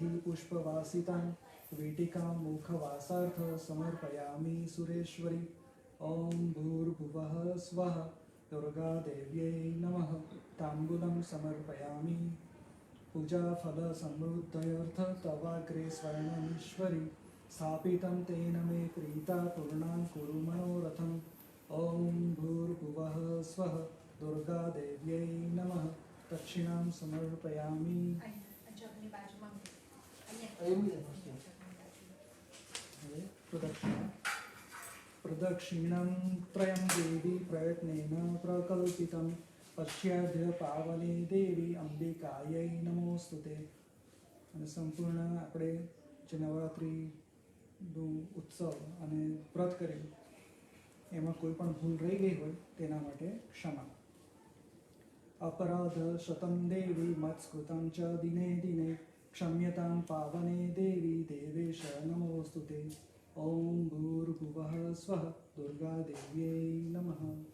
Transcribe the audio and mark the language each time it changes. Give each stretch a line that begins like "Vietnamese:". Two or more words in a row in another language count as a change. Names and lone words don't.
Sanskrit: पुष्पवासितां वीटिकां मुखवासार्थ समर्पयामि सुरेश्वरी ॐ भूर्भुवः स्वः दुर्गादेव्यै नमः ताम्बूलं समर्पयामि पूजाफलसमृद्धयर्थ तवाग्रे स्वर्णमीश्वरी स्थापितं तेन मे प्रीता पूर्णां कुरु मनोरथम् ॐ भूर्भुवः स्वः दुर्गादेव्यै नमः दक्षिणां समर्पयामि
Gujarati: જગની બાજુમાં
Sanskrit: प्रदक्षिणं त्रयं देवी प्रयत्नेन प्रकल्पितं पश्चाद्य पावने देवी अंबिकायै नमोस्तुते અને
Gujarati: સંપૂર્ણ આપણે જે નવરાત્રિનું ઉત્સવ અને વ્રત કર્યું એમાં કોઈ પણ ભૂલ રહી ગઈ હોય તેના માટે ક્ષમા
Sanskrit: अपराध शतं देवी मत्स्कृतं च दिने दिने क्षम्यतां पावने देवी देवेश नमोस्तुते ॐ भूर्भुवः स्वः दुर्गादेव्यै नमः